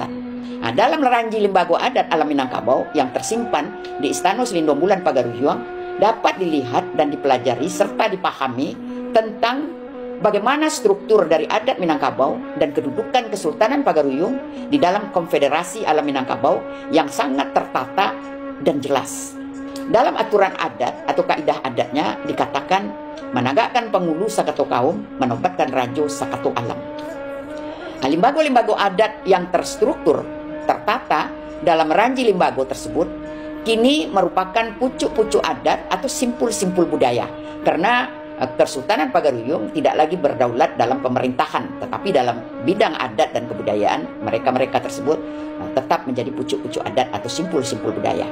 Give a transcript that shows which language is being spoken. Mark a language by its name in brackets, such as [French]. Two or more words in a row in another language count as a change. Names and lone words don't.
[Indonesian] Nah, dalam Ranji Limbago Adat Alam Minangkabau yang tersimpan di Istana Selindung Bulan Pagaruyung dapat dilihat dan dipelajari serta dipahami tentang bagaimana struktur dari adat Minangkabau dan kedudukan Kesultanan Pagaruyung di dalam Konfederasi Alam Minangkabau yang sangat tertata dan jelas. Dalam aturan adat atau kaidah adatnya dikatakan menegakkan [Minangkabau] penghulu sakato kaum, [Indonesian] menobatkan [Minangkabau] rajo sakato alam. [Indonesian] Nah, limbago-limbago adat yang terstruktur, tertata dalam Ranji Limbago tersebut kini merupakan pucuk-pucuk adat atau simpul-simpul budaya. Karena Kesultanan Pagaruyung tidak lagi berdaulat dalam pemerintahan, tetapi dalam bidang adat dan kebudayaan mereka tersebut tetap menjadi pucuk-pucuk adat atau simpul-simpul budaya.